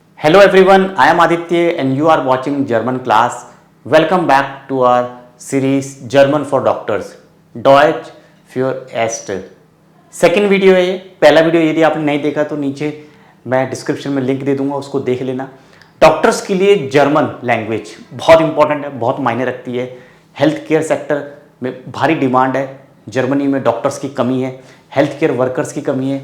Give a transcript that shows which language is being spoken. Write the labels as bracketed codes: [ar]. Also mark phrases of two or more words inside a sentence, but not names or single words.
[en] Hello everyone, I am Aditya and you are watching German class. Welcome back to our series German for Doctors. [de] Deutsch für Ärzte. [hi] सेकेंड वीडियो है ये। पहला वीडियो यदि आपने नहीं देखा तो नीचे मैं डिस्क्रिप्शन में लिंक दे दूंगा, उसको देख लेना। डॉक्टर्स के लिए [en] German language [hi] बहुत इंपॉर्टेंट है, बहुत मायने रखती है। [en] health care sector [hi] में भारी डिमांड है। जर्मनी में डॉक्टर्स की कमी है, [en] health care workers [hi] की कमी है।